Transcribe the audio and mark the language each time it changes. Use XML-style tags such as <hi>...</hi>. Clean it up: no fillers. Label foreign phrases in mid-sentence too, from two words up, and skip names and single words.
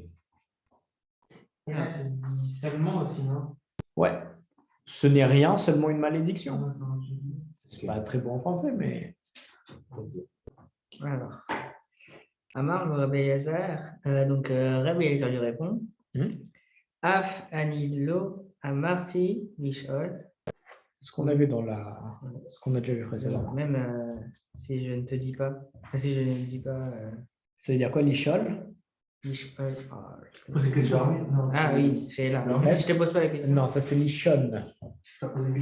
<fr>Et là, ça se dit seulement aussi, non? Ouais, ce n'est rien, seulement une malédiction. C'est pas très bon en français, mais. Alors, Amar, Rabbi Eliezer, donc Rabbi Eliezer lui répond</fr> <he>אף אני לא אמרתי לשאול.</he> <fr>Ce qu'on a vu ce qu'on a déjà vu précédemment. Même si je ne te dis pas. Si je ne dis pas. Ça veut dire quoi, lishol? Lishol. Ah oui, c'est là. Non, si je ne te pose pas la question. Non, ça c'est lishon. Tu as posé</fr>